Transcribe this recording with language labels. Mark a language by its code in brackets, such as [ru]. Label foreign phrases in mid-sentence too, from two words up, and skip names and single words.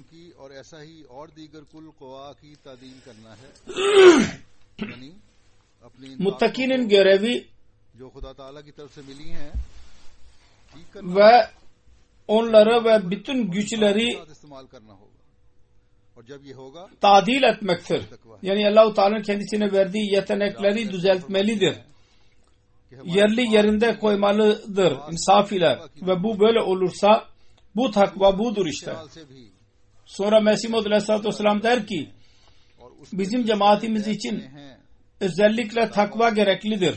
[tr] Muttakinin görevi ve onları ve bütün güçleri [ur] اور جب یہ ہوگا [tr] tadil etmektir. Yani Allah-u Teala'nın kendisine verdiği yetenekleri düzeltmelidir. Yerli yerinde koymalıdır insaf ile ve bu böyle olursa bu takva budur işte. Sonra Mesih Maud Aleyhisselatü Vesselam der ki bizim cemaatimiz için özellikle takva gereklidir.